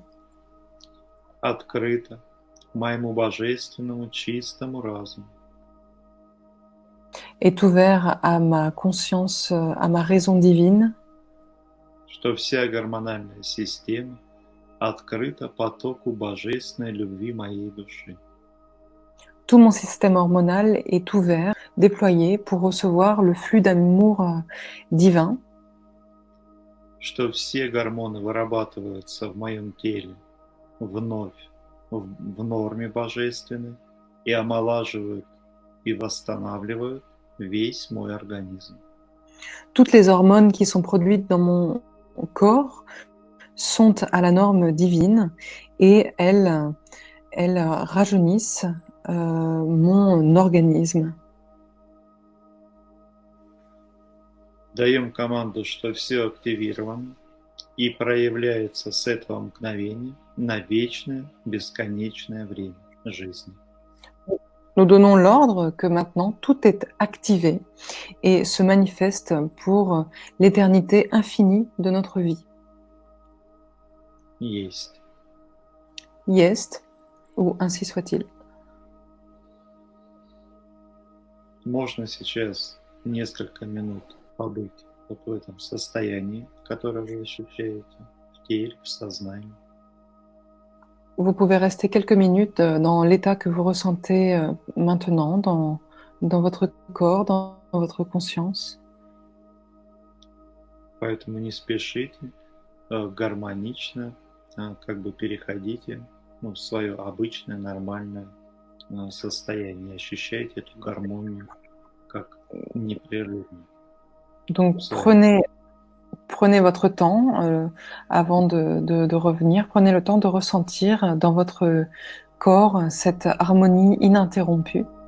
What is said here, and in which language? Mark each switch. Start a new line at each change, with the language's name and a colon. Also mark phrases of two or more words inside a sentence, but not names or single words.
Russian: Открыто моему божественному чистому разуму.
French: est ouvert à ma conscience, à ma raison divine,
Russian: Что вся гормональная система открыта потоку божественной любви моей души.
French: tout mon système hormonal est ouvert, déployé pour recevoir le flux d'amour divin,
Russian: Что все гормоны вырабатываются в моем теле вновь в норме божественной и омолаживают и восстанавливают весь мой организм.
French: toutes les hormones qui sont produites dans mon corps sont à la norme divine et elles rajeunissent mon organisme.
Russian: Даем команду, что все активировано и проявляется с этого мгновения на вечное, бесконечное время жизни.
French: Nous donnons l'ordre que maintenant tout est activé et se manifeste pour l'éternité infinie de notre vie.
Russian: Есть. Есть,
French: ou ainsi soit-il.
Russian: Можно сейчас несколько минут побыть вот в этом состоянии, которое вы ощущаете в теле, в сознании.
French: Vous pouvez rester quelques minutes dans l'état que vous ressentez maintenant, dans votre corps, dans votre conscience.
Russian: Поэтому не спешите, гармонично, как бы переходите в свое обычное, нормальное состояние. Ощущайте эту гармонию как непрерывную.
French: Donc prenez votre temps avant de revenir. Prenez le temps de ressentir dans votre corps cette harmonie ininterrompue.